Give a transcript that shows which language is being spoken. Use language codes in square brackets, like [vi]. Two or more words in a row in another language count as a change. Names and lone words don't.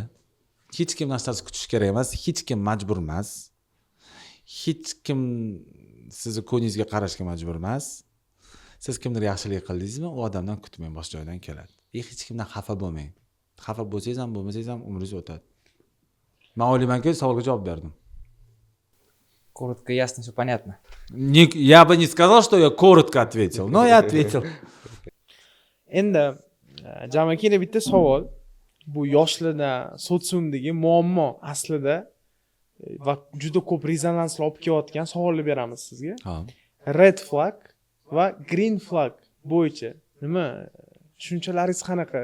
[uz] Hech kimdan hech narsa kutish kerak emas, hech kim majbur emas. Hech kim sizni ko'ngingizga qarashga majbur emas. Siz kimdir yaxshilik qildingizmi, u odamdan kutmang, boshqa joydan keladi. Hech kimdan xafa bo'lmang. Xafa bo'lsangiz ham, bo'lmasangiz ham umringiz o'tadi. Men o'ylaymanki, savolga javob berdim. [ru] Коротко, ясно, все понятно. Я бы не сказал, что я коротко ответил, но я ответил. [uz] Endi Jamakina bitta savol. Bu yoshlarda sotsiumdagi muammo aslida va juda ko'p rezonanslar olib kelayotgan savolni beramiz sizga. Ha. [en] Red flag [uz] va [en] green flag [uz] bo'yicha nima tushunchalaringiz qanaqa?